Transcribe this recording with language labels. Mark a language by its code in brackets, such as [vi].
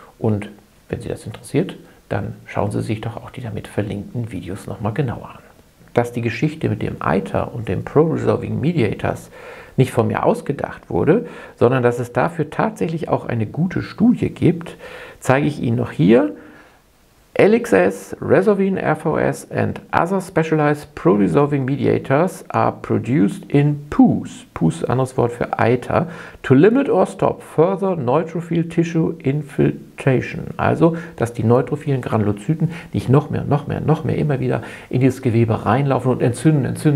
[de] Und wenn Sie das interessiert, dann schauen Sie sich doch auch die damit verlinkten Videos nochmal genauer an. Dass die Geschichte mit dem ITER und dem Pro-Resolving Mediators nicht von mir ausgedacht wurde, sondern dass es dafür tatsächlich auch eine gute Studie gibt, zeige ich Ihnen noch hier. [en] LXS, Resolvine RVS and other specialized pro-resolving mediators are produced in pus, [de] pus anderes Wort für ITER, [en] to limit or stop further neutrophil tissue infiltration. [de] Also, dass die neutrophilen Granulozyten nicht noch mehr immer wieder in dieses Gewebe reinlaufen und entzünden.